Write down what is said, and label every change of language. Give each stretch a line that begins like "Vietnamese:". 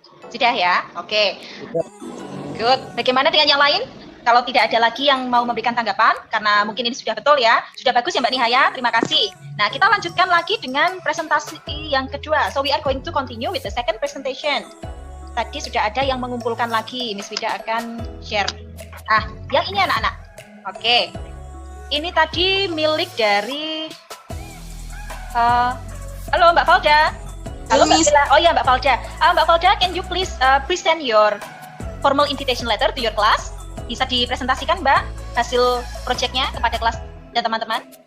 Indonesian: Sudah ya? Oke. Good. Bagaimana dengan yang lain? Kalau tidak ada lagi yang mau memberikan tanggapan, karena mungkin ini sudah betul ya. Sudah bagus ya Mbak Nihaya, terima kasih. Nah, kita lanjutkan lagi dengan presentasi yang kedua.
English: So, we are going to continue with the second presentation.
Indonesian: Tadi sudah ada yang mengumpulkan lagi, Miss Wida akan share. Yang ini anak-anak. Oke. Ini tadi milik dari... halo Mbak Falda. Halo Mbak Bella. Oh ya Mbak Falda.
English: Mbak Falda, can you please present your formal invitation letter to your class?
Indonesian: Bisa dipresentasikan Mbak hasil proyeknya kepada kelas dan teman-teman?